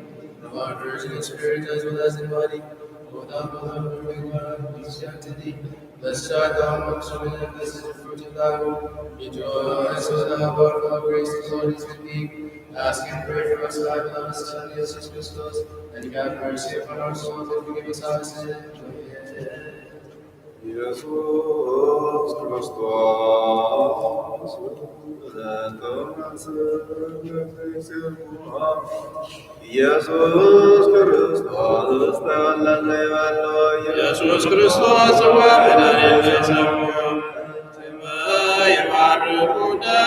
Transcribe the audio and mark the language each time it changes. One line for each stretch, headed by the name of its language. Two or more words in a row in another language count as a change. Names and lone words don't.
English: Thou art virgin in spirit as well as in body. O thou mother of perfect love, peace be unto thee. Blessed art thou amongst women, and blessed is the fruit of thy womb. Rejoice, O thou art full of grace, the Lord is with thee. Ask and pray for us, thy beloved Son, Jesus Christus, and have mercy upon our souls, and forgive us our sins. Amen.
Geez: ኢየሱስ ክርስቶስ ኢየሱስ ክርስቶስ ተወለደ ይበሎ ኢየሱስ ክርስቶስ ጽዋ መድኃኒነ ሰሙ ይባርኩነ